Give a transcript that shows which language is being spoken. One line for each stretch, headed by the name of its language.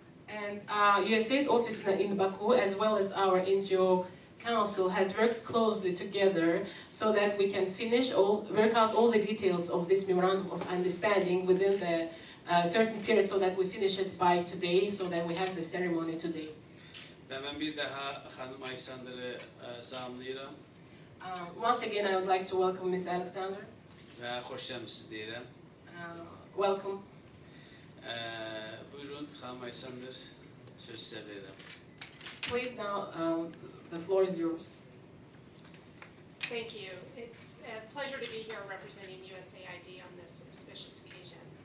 English: And USAID office in Baku, as well as our NGO Council, has worked closely together so that we can work out all the details of this memorandum of understanding within the certain period, so that we finish it by today, so that we have the ceremony today.
Azerbaijani: Və mən bir daha xanım Alexander'ı salamlayıram.
English: Once again, I would like to welcome Ms. Alexander.
Azerbaijani: Və xoş gəlmisiniz deyirəm.
English: Welcome.
Azerbaijani: Buyurun, xanım Alexander, söz sizə verirəm.
English: Please, now the floor is yours. Thank you. It's a pleasure to be here representing USAID on this auspicious occasion.